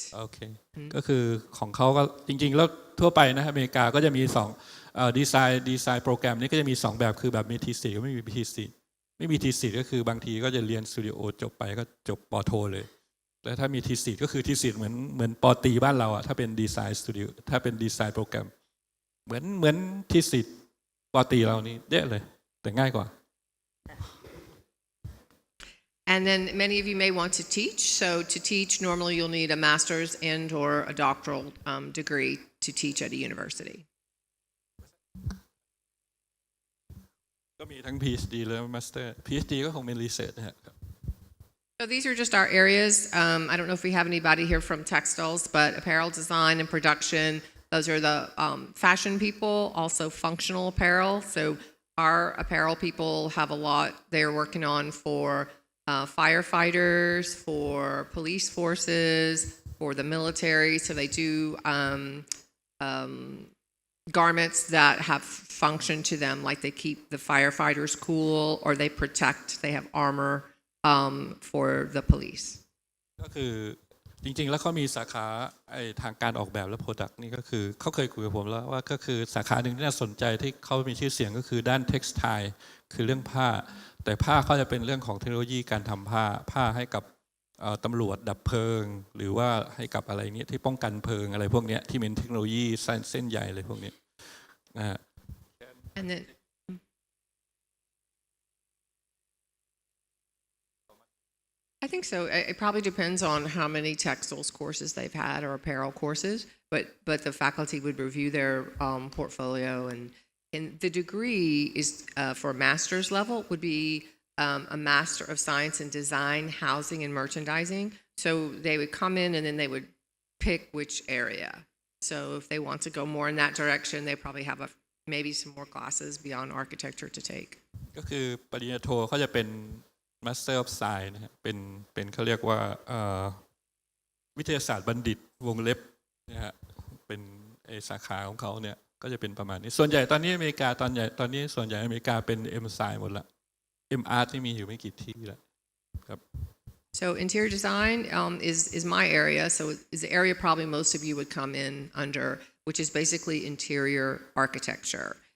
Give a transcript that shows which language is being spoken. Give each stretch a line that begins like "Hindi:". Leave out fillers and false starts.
Thai: โอเคก็คือของเขาก็จริงๆแล้วทั่วไปนะอเมริกาก็จะมี2ดีไซน์โปรแกรมนี้ก็จะมี2แบบคือแบบมีทีสิทธ์ก็ไม่มีทีสิทธ์ไม่มีทีสิทธ์ก็คือบางทีก็จะเรียนสตูดิโอจบไปก็จบป. โทเลยแต่ถ้ามีทีสิทธ์ก็คือทีสิทธ์เหมือนป. ตรีบ้านเราอ่ะถ้าเป็นดีไซน์สตูดิโอถ้าเป็นดีไซน์โปรแกรมเหมือนทีสิทธ์ป. ตรีเรานี่เยอะเลยแต่ง่ายกว่า
English: And then many of you may want to teach. So to teach, normally you'll need a master's and or a doctoral degree to teach at a university.
Thai: ก็มีทั้ง Ph.D และ Master Ph.D ก็คงเป็น Research นะครับ
English: So these are just our areas. I don't know if we have anybody here from textiles, but apparel design and production, those are the fashion people, also functional apparel. So our apparel people have a lot they're working on for firefighters, for police forces, for the military. So they do garments that have function to them, like they keep the firefighters cool or they protect, they have armor for the police.
Thai: ก็คือจริงๆแล้วเขามีสาขาทางการออกแบบและ Product นี่ก็คือเขาเคยคุยกับผมแล้วว่าก็คือสาขาหนึ่งที่น่าสนใจที่เขามีชื่อเสียงก็คือด้าน Textile คือเรื่องผ้าแต่ผ้าเขาจะเป็นเรื่องของเทคโนโลยีการทำผ้าให้กับตำรวจดับเพลิงหรือว่าให้กับอะไรเนี้ยที่ป้องกันเพลิงอะไรพวกเนี้ยที่เป็นเทคโนโลยีเส้นใหญ่อะไรพวกนี้นะฮะ
English: And then I think so. It probably depends on how many textiles courses they've had or apparel courses, but the faculty would review their portfolio and the degree is for a master's level would be a Master of Science in Design, Housing, and Merchandising. So they would come in and then they would pick which area. So if they want to go more in that direction, they probably have a maybe some more classes beyond architecture to take.
Thai: ก็คือปริญญาโทเขาจะเป็น Master of Science นะฮะเป็นเขาเรียกว่าวิทยาศาสตร์บัณฑิตวงเล็บนะฮะเป็นสาขาของเขาเนี่ยก็จะเป็นประมาณนี้ส่วนใหญ่ตอนนี้อเมริกาตอนนี้ส่วนใหญ่อเมริกาเป็น M Science หมดละ M Art ที่มีอยู่ไม่กี่ที่แล้วครับ
English: So interior design is my area. So is the area probably most of you would come in under, which is basically interior architecture.